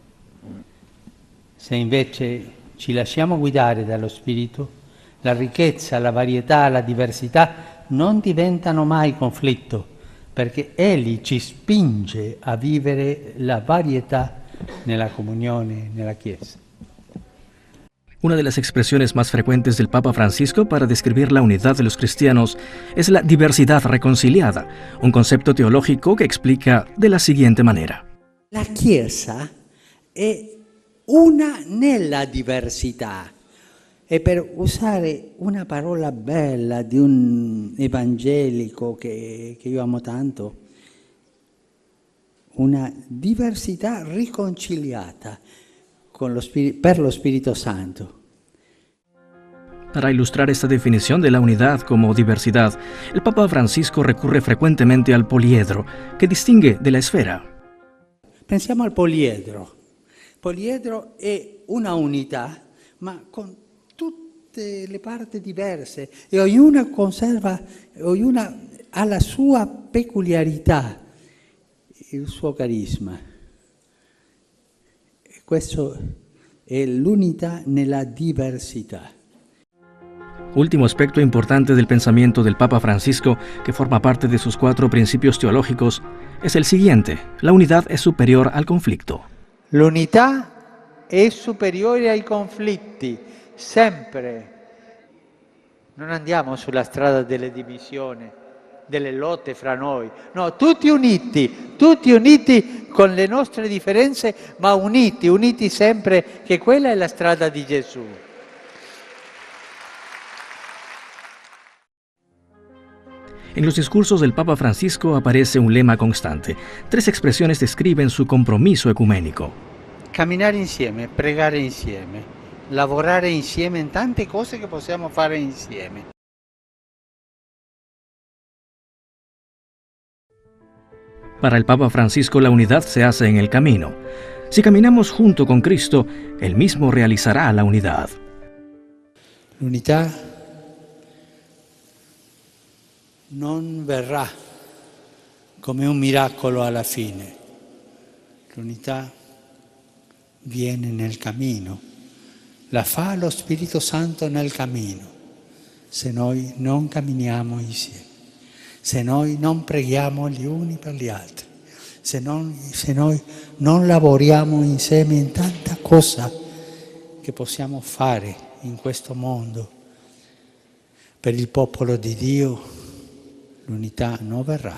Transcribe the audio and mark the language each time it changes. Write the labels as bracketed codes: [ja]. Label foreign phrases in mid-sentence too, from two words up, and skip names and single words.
[it] Se invece ci lasciamo guidare dallo Spirito, la ricchezza, la varietà, la diversità non diventano mai conflitto, perché egli ci spinge a vivere la varietà nella comunione, nella Chiesa. [es] Una de las expresiones más frecuentes del Papa Francisco para describir la unidad de los cristianos es la diversidad reconciliada, un concepto teológico que explica de la siguiente manera. [it] La Chiesa è una nella diversità. E per usare una parola bella di un evangelico che io amo tanto, una diversità riconciliata con per lo Spirito Santo. [es] Para ilustrar esta definición de la unidad como diversidad, el Papa Francisco recurre frecuentemente al poliedro, que distingue de la esfera. [it] Pensiamo al poliedro. Il poliedro è una unità, ma con tutte le parti diverse e ognuna ha la sua peculiarità, il suo carisma. E questo è l'unità nella diversità. [es] Último aspecto importante del pensamiento del Papa Francisco, que forma parte de sus 4 principios teológicos, es el siguiente: la unidad es superior al conflicto. [it] L'unità è superiore ai conflitti, sempre. Non andiamo sulla strada delle divisioni, delle lotte fra noi. No, tutti uniti con le nostre differenze, ma uniti sempre, che quella è la strada di Gesù. [es] En los discursos del Papa Francisco aparece un lema constante. 3 expresiones describen su compromiso ecuménico. [it] Camminare insieme, pregare insieme, lavorare insieme in tante cose che possiamo fare insieme. [es] Para el Papa Francisco, la unidad se hace en el camino. Si caminamos junto con Cristo, Él mismo realizará la unidad. [it] L'unità non verrà come un miracolo alla fine. L'unità viene nel cammino, la fa lo Spirito Santo nel cammino, se noi non camminiamo insieme, se noi non preghiamo gli uni per gli altri, se noi non lavoriamo insieme in tanta cosa che possiamo fare in questo mondo per il popolo di Dio, l'unità non verrà.